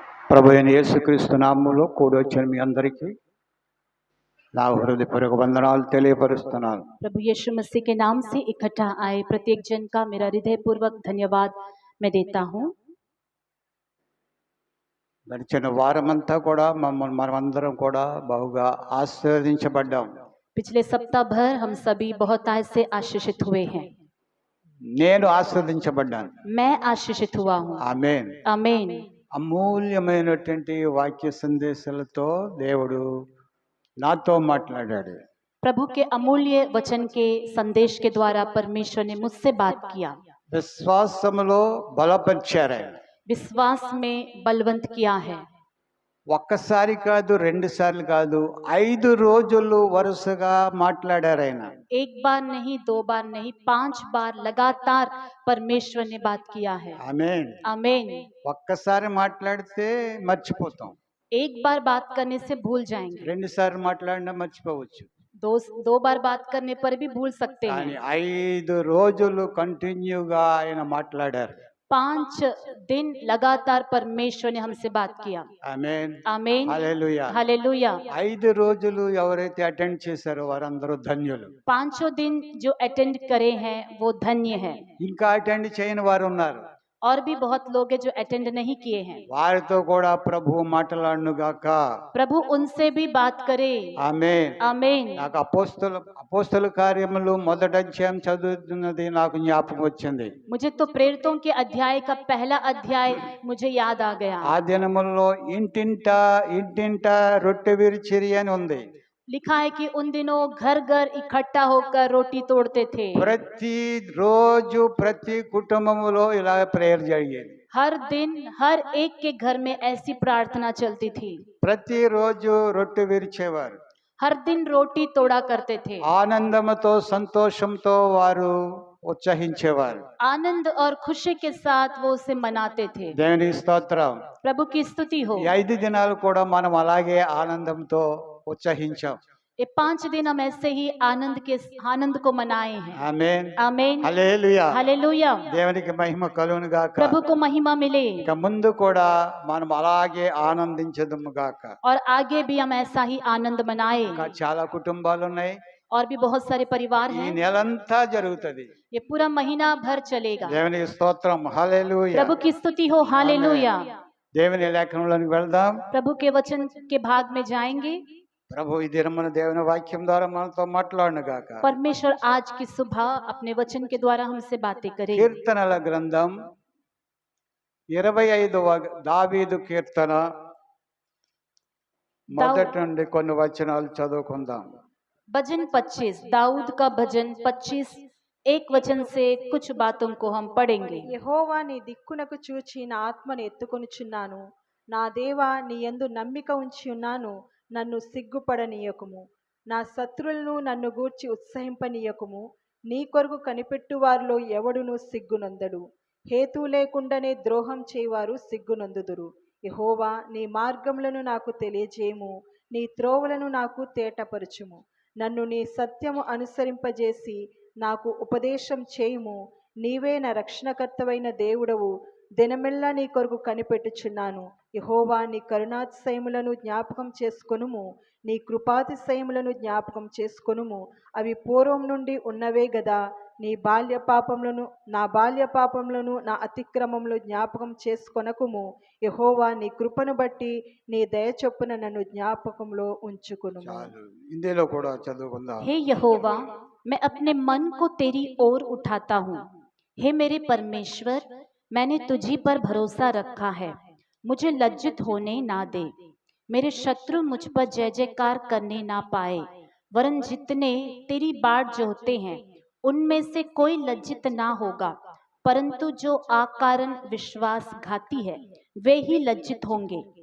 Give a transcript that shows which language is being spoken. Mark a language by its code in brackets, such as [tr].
[te] ప్రభు అయిన యేసుక్రీస్తు నామములో కూడి వచ్చిన మీ అందరికీ నా హృదయపూర్వక వందనాలు తెలియపరుస్తున్నాను. [hi] प्रभु यीशु मसीह के नाम से इकट्ठा आए प्रत्येक जन का मेरा हृदयपूर्वक धन्यवाद मैं देता हूँ। [te] గడిచిన వారమంతా కూడా మనమందరం కూడా బహుగా ఆశీర్వదించబడ్డాం. [hi] पिछले सप्ताह भर हम सभी बहुत से आशीषित हुए हैं। [te] నేను ఆశీర్వదించబడ్డాను. [hi] मैं आशीषित हुआ हूँ। [te] ఆమేన్ [hi] आमीन। [te] అమూల్యమైనటువంటి వాక్య సందేశాలతో దేవుడు నాతో మాట్లాడాడు. [hi] प्रभु के अमूल्य वचन के संदेश के द्वारा परमेश्वर ने मुझसे बात किया। [te] విశ్వాసములో బలపరిచారు. [hi] विश्वास में बलवंत किया है। [te] ఒక్కసారి కాదు, రెండు సార్లు కాదు, 5 రోజులు వరుసగా మాట్లాడారు ఆయన. [hi] एक बार नहीं, 2 बार नहीं, 5 बार लगातार परमेश्वर ने बात किया है। [te] ఆమేన్. [hi] आमीन। [te] ఒక్కసారి మాట్లాడితే మర్చిపోతాం, [hi] एक बार बात करने से भूल जाएंगे, [te] రెండు సార్లు మాట్లాడినా మర్చిపోవచ్చు. [hi] दो बार बात करने पर भी भूल सकते [te] కానీ [hi] हैं। [te] 5 రోజులు కంటిన్యూగా ఆయన మాట్లాడారు. [hi] 5 दिन लगातार परमेश्वर ने हमसे बात किया। [te] ఆమేన్. [hi] आमीन। [te] హల్లెలూయా. [hi] हालेलुया। [te] 5 రోజులు ఎవరైతే అటెండ్ చేశారో వారందరూ ధన్యులు. [hi] 5 दिन जो अटेंड करे हैं वो धन्य है। [te] ఇంకా అటెండ్ చేయని వారు ఉన్నారు, [hi] और भी बहुत लोग हैं जो अटेंड नहीं किए हैं। [te] వారితో కూడా ప్రభువు మాట్లాడును గాక. [hi] प्रभु उनसे भी बात करे। [te] ఆమేన్. [hi] आमीन। [te] నాకు అపోస్తల కార్యములు మొదటి అధ్యాయం చదువుతున్నది నాకు జ్ఞాపకం వచ్చింది. [hi] मुझे तो प्रेरितों के अध्याय का पहला अध्याय मुझे याद आ गया। [te] ఆ దినముల్లో ఇంటింట రొట్టె విరిచిరి అని ఉంది. [hi] लिखा है कि उन दिनों घर घर इकट्ठा होकर रोटी तोड़ते थे। [te] ప్రతి రోజు ప్రతి కుటుంబములో ఇలా ప్రేయర్ జరిగేది. [hi] हर दिन हर एक के घर में ऐसी प्रार्थना चलती थी। [te] ప్రతి రోజు రొట్టె విరిచేవారు. [hi] हर दिन रोटी तोड़ा करते थे। [te] ఆనందముతో సంతోషంతో వారు ఉత్సహించేవారు. [hi] आनंद और खुशी के साथ वो उसे मनाते थे। [te] దేవుని స్తోత్రం. [hi] प्रभु की स्तुति हो। [te] ఈ 5 దినాలు కూడా మనం అలాగే ఆనందంతో ఉత్సహించాం. [hi] ये 5 दिन हम ऐसे ही आनंद को मनाए हैं। [te] ఆమేన్. [hi] आमीन। [te] హల్లెలూయా. [hi] हालेलुया। [te] దేవునికి మహిమ కలుగును గాక. [hi] प्रभु को महिमा मिले [te] ఇక ముందు కూడా మనం అలాగే ఆనందించదుము గాక. [hi] और आगे भी हम ऐसा ही आनंद मनाए। [te] ఇంకా చాలా కుటుంబాలు ఉన్నాయి. [hi] और भी बहुत सारे परिवार [te] ఈ [hi] हैं। [te] నెలంతా జరుగుతుంది. [hi] ये पूरा महीना भर चलेगा। [te] దేవునికి స్తోత్రం. హల్లెలూయా. [hi] प्रभु की स्तुति हो। हालेलुया। [te] దేవుని లేఖనంలోకి వెళ్దాం. [hi] प्रभु के वचन के भाग में जाएंगे। [te] ప్రభు ఈ దినమున దేవుని వాక్యం ద్వారా మనతో మాట్లాడును గాక. [hi] परमेश्वर आज की सुबह अपने वचन के द्वारा हमसे बातें करे। [te] కీర్తనల గ్రంథం 25వ దావీదు కీర్తన మొదటి నుండి కొన్ని వచనాలు చదువుకుందాం. [hi] भजन 25, दाऊद का भजन 25, एक वचन से कुछ बातों को हम पढ़ेंगे। [te] యెహోవా నీ దిక్కునకు చూచి నా ఆత్మను ఎత్తుకొనుచున్నాను. నా దేవా నీ యందు నమ్మిక ఉంచి ఉన్నాను. నన్ను సిగ్గుపడనీయకుము. నా శత్రులను నన్ను గూర్చి ఉత్సహింపనీయకుము. నీ కొరకు కనిపెట్టు వారిలో ఎవడును సిగ్గునందడు. హేతు లేకుండానే ద్రోహం చేయవారు సిగ్గునందుదురు. యెహోవా నీ మార్గములను నాకు తెలియజేయము. నీ త్రోవలను నాకు తేటపరచుము. నన్ను నీ సత్యము అనుసరింపజేసి నాకు ఉపదేశం చేయుము. నీవే నా రక్షణకర్తవైన దేవుడవు. దినమెల్లా నీ కొరకు కనిపెట్టుచున్నాను. యెహోవా నీ కరుణాతిశయములను జ్ఞాపకం చేసుకొనుము. నీ కృపాతిశయములను జ్ఞాపకం చేసుకొనుము. అవి పూర్వం నుండి ఉన్నవే గదా. నా బాల్య పాపములను నా అతిక్రమములు జ్ఞాపకం చేసుకొనకుము. యెహోవా నీ కృపను బట్టి నీ దయ చొప్పున నన్ను జ్ఞాపకంలో ఉంచుకొనుము. హిందీలో కూడా చదువుకుందాం. [hi] हे यहोवा, मैं अपने मन को तेरी ओर उठाता हूँ। हे मेरे परमेश्वर, मैंने तुझी पर भरोसा रखा है। मुझे लज्जित होने ना दे। मेरे शत्रु मुझ पर जय जयकार करने ना पाए। वरन जितने तेरी बाट जोहते हैं उनमें से कोई लज्जित ना होगा, परंतु जो आकारण विश्वासघाती है वे ही लज्जित होंगे।